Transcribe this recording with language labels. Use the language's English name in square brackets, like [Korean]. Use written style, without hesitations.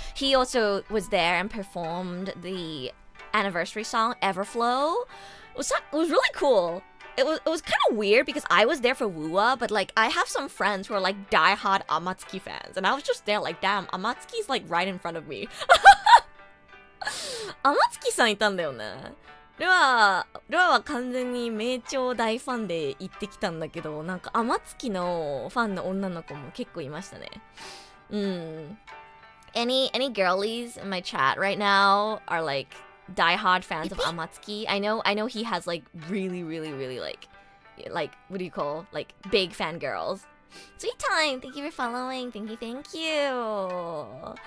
[English] He also was there and performed the anniversary song, Everflow. It was really cool. It was kind of weird because I was there for Wua, but like I have some friends who are like die-hard Amatsuki fans, and I was just there like, damn, Amatsuki's like right in front of me. Amatsuki-san [Japanese] いたんだよね. ルアは完全に名鳥大ファンで行ってきたんだけど、なんか天月のファンの女の子も結構いましたね。 [English] Any girlies in my chat right now are like diehard fans of Amatsuki. I know he has like really like what do you call like big fangirls. Sweet time, thank you for following. Thank you.